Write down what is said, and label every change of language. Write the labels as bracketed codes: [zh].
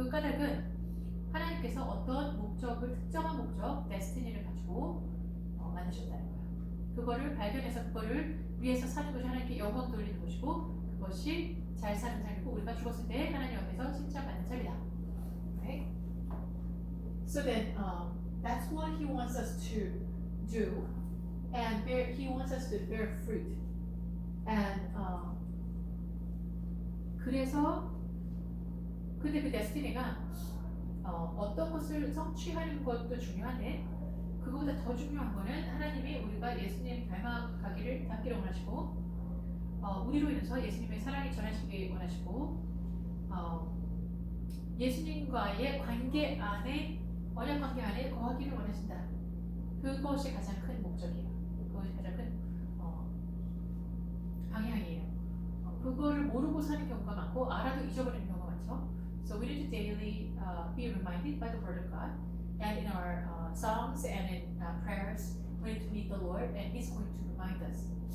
[ko] 그 까닭은 하나님께서 어떤 목적을 특정한 목적, 데스티니를 가지고 만드셨다는 거예요. 그거를 발견해서 그거를 위해서 사는 것이 하나님께 영광 돌리는 것이고 그것이 잘 사는 삶이고 우리가 죽었을 때 하나님 앞에서 칭찬받는 삶이다. [en] Okay? So then that's what He wants us to do, and He wants us to bear fruit. And [ko] 그래서 근데 그 데스티니가 어떤 것을 성취하는 것도 중요한데 그거보다 더 중요한 거는 하나님이 우리가 예수님 닮아가기를 닮기를 원하시고 우리로 인해서 예수님의 사랑이 전하시기 원하시고 예수님과의 관계 안에 언약 관계 안에 거하기를 원하신다. 그것이 가장 큰 목적이에요. 그것이 가장 큰 방향이에요. 그거를 모르고 사는 경우가 많고 알아도 잊어버리는 경우가 많죠. [en] So we need to daily be reminded by the Word of God, and in our songs and in prayers, we need to meet the Lord, and He's going to remind us.